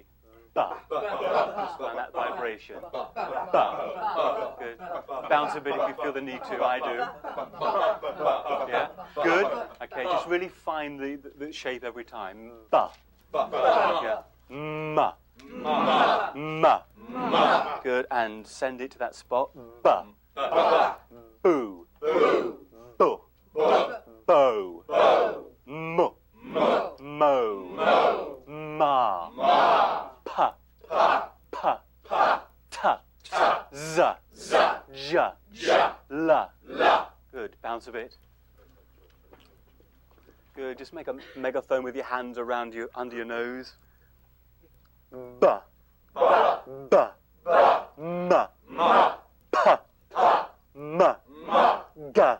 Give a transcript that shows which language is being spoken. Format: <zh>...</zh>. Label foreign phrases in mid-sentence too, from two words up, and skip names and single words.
<en>Ba. And that vibration. Ba. Good. Bounce a bit if you feel the need to, I do. Yeah, good. Okay, just really find the shape every time. Ba. Yeah. Ma. Ma. Good, and send it to that spot. Ba. Boo. Bo. Bo. Mo. Mo. Ma. Pa. Pa. Ta. Z. Ja. La. Good. Bounce a bit. Good. Just make a megaphone with your hands around you, under your nose. Ba. Ba. Ma. Pa. Ma. Ga.</en>